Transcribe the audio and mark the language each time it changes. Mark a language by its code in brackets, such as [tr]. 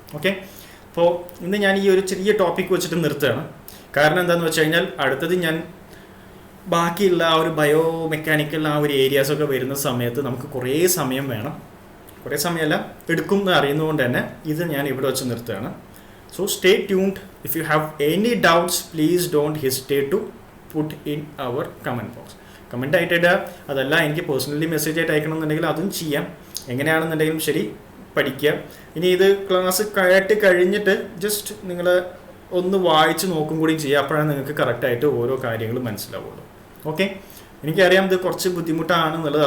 [ml] Okay, അപ്പോൾ ഇന്ന് ഞാൻ ഈ ഒരു ചെറിയ ടോപ്പിക്ക് വെച്ചിട്ട് നിർത്തുകയാണ്. കാരണം എന്താണെന്ന് വെച്ച് കഴിഞ്ഞാൽ അടുത്തത് ഞാൻ ബാക്കിയുള്ള ആ ഒരു ബയോ മെക്കാനിക്കൽ ആ ഒരു ഏരിയാസൊക്കെ വരുന്ന സമയത്ത് നമുക്ക് കുറേ സമയം വേണം, കുറേ സമയമല്ല എടുക്കും എന്ന് അറിയുന്നതുകൊണ്ട് തന്നെ ഇത് ഞാൻ ഇവിടെ വെച്ച് നിർത്തുകയാണ്. [en] So stay tuned. If you have any doubts, please don't hesitate to put in our comment box. [ml] Comment ആയിട്ട് ഇടുക. അതല്ല എനിക്ക് പേഴ്സണലി മെസ്സേജ് ആയിട്ട് അയക്കണമെന്നുണ്ടെങ്കിൽ അതും ചെയ്യാം. എങ്ങനെയാണെന്നുണ്ടെങ്കിലും ശരി, പഠിക്കുക. ഇനി ഇത് ക്ലാസ് കേട്ട് കഴിഞ്ഞിട്ട് ജസ്റ്റ് നിങ്ങൾ ഒന്ന് വായിച്ച് നോക്കും കൂടി ചെയ്യുക. അപ്പോഴാണ് നിങ്ങൾക്ക് കറക്റ്റായിട്ട് ഓരോ കാര്യങ്ങളും മനസ്സിലാവുള്ളൂ. ഓക്കെ, എനിക്കറിയാം ഇത് കുറച്ച് ബുദ്ധിമുട്ടാണെന്നുള്ളത്.